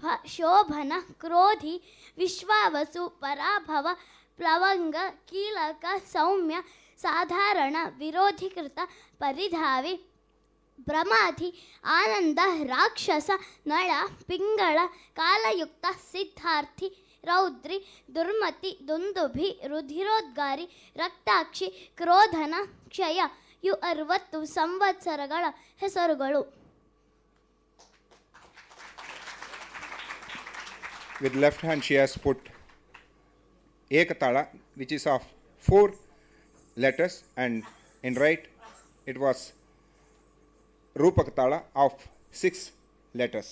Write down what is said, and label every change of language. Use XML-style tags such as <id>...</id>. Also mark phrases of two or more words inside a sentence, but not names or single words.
<kn>शोभन क्रोधी विश्वावसु पराभव प्लवंग कीलक सौम्य साधारण विरोधीकृत परिधावी प्रमाधि आनंद राक्षस नळ पिंगळ कालयुक्त सिद्धार्थी रौद्री दुर्मति दुंदुभि रुधिरोद्गारी रक्ताक्षಿ ಕ್ರೋಧನ ಕ್ಷಯ ಇವು 60 ಸಂವತ್ಸರಗಳ ಹೆಸರುಗಳು.</kn> <en>With left hand she has put Ekatala, which is of 4 letters, and in right it was Rupakatala of 6 letters.</en>